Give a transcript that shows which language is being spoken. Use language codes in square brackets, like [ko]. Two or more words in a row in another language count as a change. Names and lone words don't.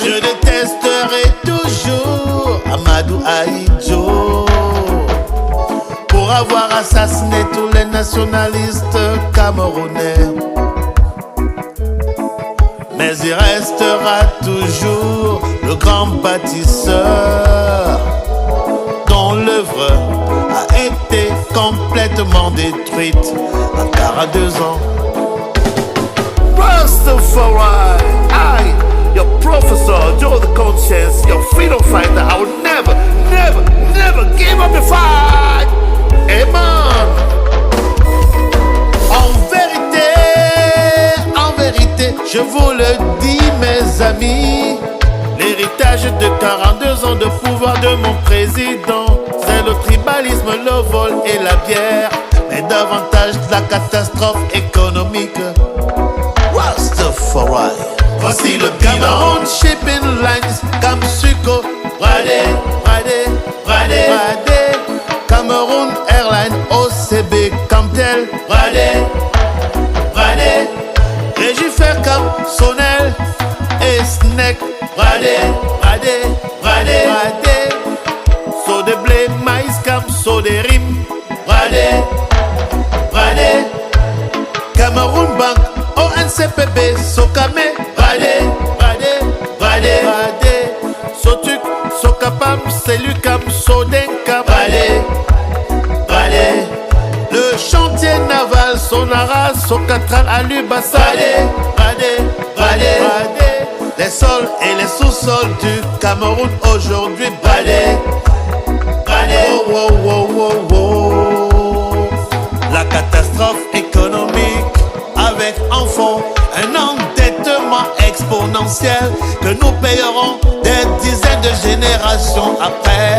[fr] Je détesterai toujours Amadou Ahidjo pour avoir assassiné tous les nationalistes camerounais. Mais il restera toujours le grand bâtisseur dont l'œuvre a été complètement détruite en 42 ans. [en] Rastafari, I, your Professor Joe the Conscience, your freedom fighter, I will never, never, never give up the fight. [fr] Amen. En vérité, je vous le dis mes amis, l'héritage de 42 ans de pouvoir de mon président, c'est le tribalisme, le vol et la bière, mais davantage la catastrophe économique. Rastafari. Voici le Cameroun Shipping Lines, Kamsuko, Brade, Brade, Brade, Brade, Cameroun Airlines, OCB, Camtel, Brade, Brade, Régifercam, Sonel et Snake, Brade, Brade, Brade, Brade, So de blé, maïs, cam, so de rimes, Brade, Brade, Cameroun Bank, ONCPB, Sokame, Brade, Brade, Brade, Brade, Sotuk, Sokapam, Selucam, Sodenka, Brade, Brade, le chantier naval, Sonara, Sokatral, Alubassa, Brade, Brade, Brade, Brade, les sols et les sous-sols du Cameroun aujourd'hui, Brade, Brade, oh, oh, oh, oh, oh. catastrophe économique avec en fond un endettement exponentiel que nous payerons des dizaines de générations après.